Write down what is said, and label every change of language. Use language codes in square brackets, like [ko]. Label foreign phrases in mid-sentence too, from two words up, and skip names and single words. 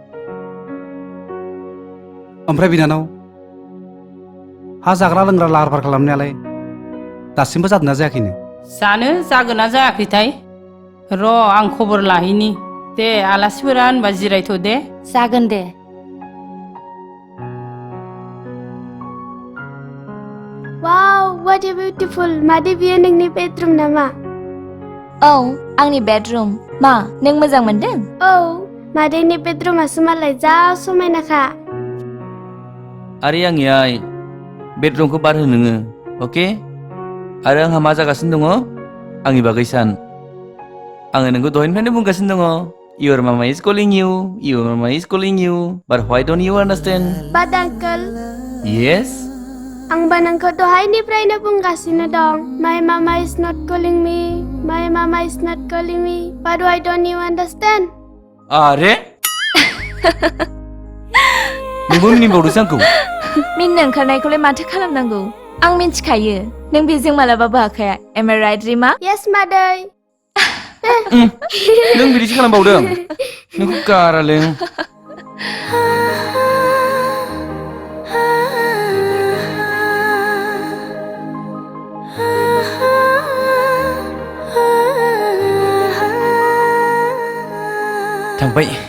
[brx] ओमफ्राय बिनानाव हा जाग्रा लोंग्रा लाहार फाहार खालामनायालाय दासिमबो जादोंना जायाखैनो जानो जागोन ना जायाखैथाय र' आं खबर लाहैनि दे आलासिफोरा होनबा जिरायथ' दे जागोन दे वाव [en] what a beautiful [brx] मादै बियो नोंनि बेडरुम नामा औ आंनि बेडरुम मा नों मोजां मोनदों औ मादैनि बेडरुमासो मालाय जा समायनाखा आरो आंनि आइ बेडरुमखौ बार हो नोङो अके आरो आंहा मा जागासिनो दङ आंनि बागै सान आङो नोंखौ दहायनिफ्रायनो बुंगासिनो दङ [en] Your mama is calling you. Your mama is calling you. But why don't you understand? But Uncle, Yes. [brx] ang banangko dahayniफ्रायनो बुंगासिनो दं. [en] My mama is not calling me. My mama is not calling me. But why don't you understand? [brx] Are? नोंबो मिनिबावदोंसो आंखौ मिनिनो ओंखारनायखौलाय माथो खालामनांगौ आं मिन्थिखायो नों बेजों मालाबाबो हाखाया [en] Am I right, रिमा? Yes, Maday. [brx] नों बिदिसो खालामबावदों नोंखौ गारालै थांबाय